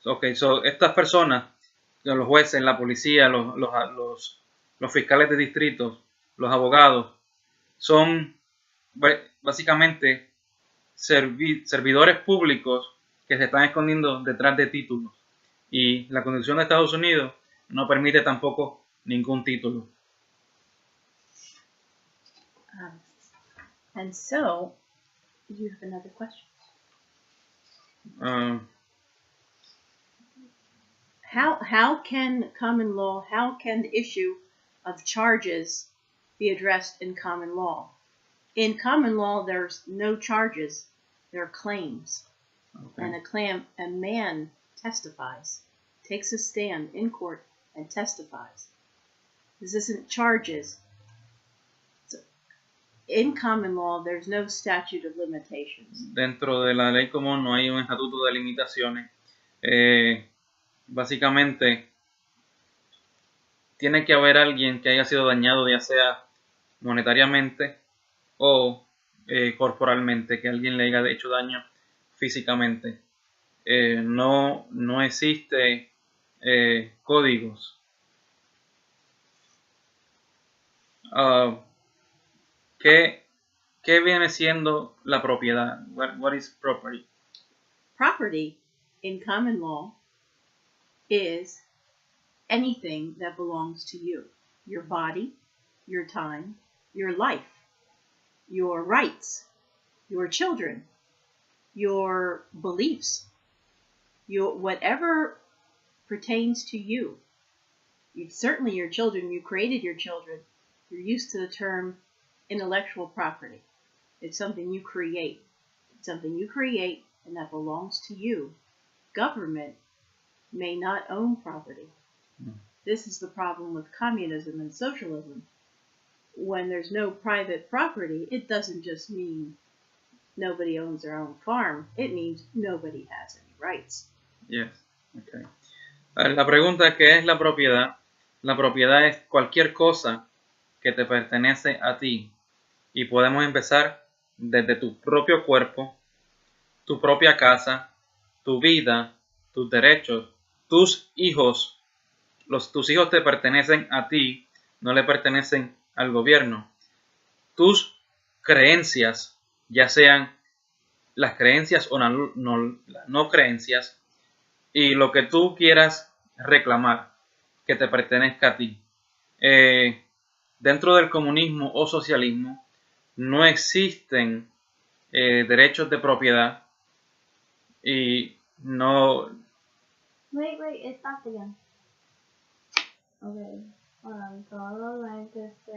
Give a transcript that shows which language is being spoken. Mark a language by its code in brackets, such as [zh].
[es] Okay, so estas personas, los jueces, la policía, los fiscales de distritos, los abogados, son básicamente servidores públicos que se están escondiendo detrás de títulos. Y la Constitución de Estados Unidos no permite tampoco ningún título. [en] And so, you have another question. How can common law, how can the issue of charges be addressed in common law? In common law, there's no charges, there are claims. Okay. And a man testifies, takes a stand in court and testifies. This isn't charges. In common law, there's no statute of limitations. [es] Dentro de la ley común no hay un estatuto de limitaciones. Básicamente, tiene que haber alguien que haya sido dañado, ya sea monetariamente o corporalmente, que alguien le haya hecho daño físicamente. No existe códigos. ¿Qué viene siendo la propiedad? [en] What is property? Property in common law is anything that belongs to you. Your body, your time, your life, your rights, your children, your beliefs, whatever pertains to you. Certainly your children, you created your children. You're used to the term intellectual property. It's something you create. It's something you create and that belongs to you. Government may not own property. This is the problem with communism and socialism. When there's no private property, it doesn't just mean nobody owns their own farm. It means nobody has any rights. Yes. Okay. [es] La pregunta es ¿qué es la propiedad? La propiedad es cualquier cosa que te pertenece a ti. Y podemos empezar desde tu propio cuerpo, tu propia casa, tu vida, tus derechos, tus hijos. Tus hijos te pertenecen a ti, no le pertenecen al gobierno. Tus creencias, ya sean las creencias o las no creencias, y lo que tú quieras reclamar, que te pertenezca a ti. Dentro del comunismo o socialismo, no existen derechos de propiedad y no... [en] Wait, it stopped again. Okay, [es] solamente